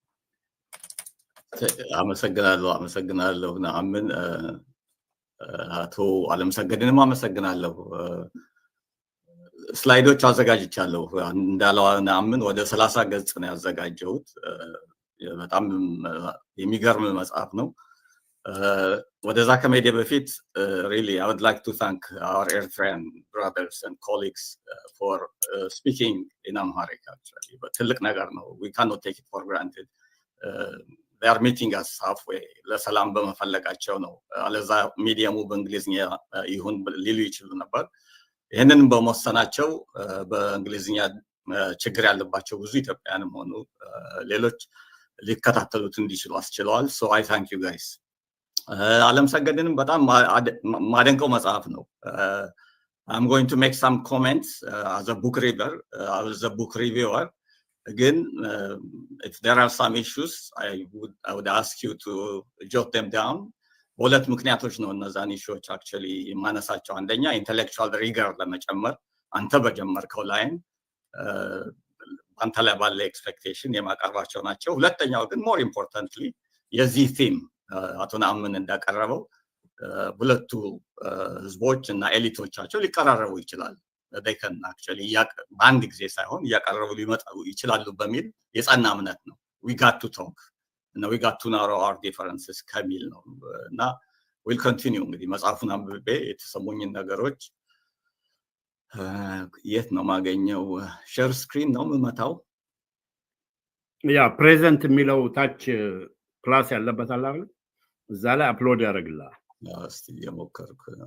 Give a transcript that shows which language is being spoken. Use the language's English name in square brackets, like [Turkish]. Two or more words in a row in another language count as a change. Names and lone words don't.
[Amharic] አመሰግናለሁ ነአምን። አቶ አለምሰገድንም አመሰግናለሁ። ስላይዶች አዘጋጅቻለሁ። እንዳለው ነአምን ወደ 30 ገጽ ነው ያዘጋጀሁት። በጣም የሚገርም መጽሐፍ ነው። ወደዛ ከመሄዴ በፊት [English] really I would like to thank our Eritrean brothers and colleagues for speaking in Amharic actually. But [Amharic] ትልቅ ነገር ነው. [English] We cannot take it for granted. They are meeting us halfway. [Amharic] ለሰላም በመፈለጋቸው ነው። አለዛ ሚዲያሙ በእንግሊዝኛ ይሁን ሊሉ ይችሉ ነበር። ይሄንን በመወሰናቸው በእንግሊዝኛ ችግር ያለባቸው ብዙ ኢትዮጵያውያንም ሆኑ ሌሎች ሊከታተሉት እንዲችሉ አስችለዋል። [English] So I thank you guys. [Amharic] አለምሰገድንም በጣም ማደንቀው መጽሐፍ ነው። [English] I'm going to make some comments as a book reader, as a book reviewer. Again, if there are some issues, I would ask you to jot them down. [Amharic] በሁለት ምክንያቶች ነው እነዛን ኢሹዎች actually ማነሳቸው። አንደኛ [English] intellectual rigor [Amharic] ለመጨመር አንተ በጀመርከው ላይን አንተ ላይ ባለ ኤክስፔክቴሽን የማቀርባቸው ናቸው። ሁለተኛው ግን [English] more importantly [Amharic] የዚህ ቲም አቶ ነአምን እንዳቀረበው ሁለቱ ህዝቦች እና ኤሊቶቻቸው ሊቀራረቡ ይችላል። [English] they can actually [Amharic] በአንድ ጊዜ ሳይሆን እያቀረቡ ሊመጣ ይችላሉ በሚል የጸና እምነት ነው። [English] we got to talk and we got to narrow our differences [Amharic] ከሚል ነው እና [English] we'll continue። [Amharic] እንግዲህ መጽሐፉን አንብቤ የተሰሙኝን ነገሮች የት ነው ማገኘው? [English] share screen [Amharic] ነው የምመታው። ያ ፕሬዘንት የሚለው ታች ፕላስ ያለበት አለ አይደል? እዛ ላይ አፕሎድ ያደርግልሃል። እስቲ የሞከርኩ ነው።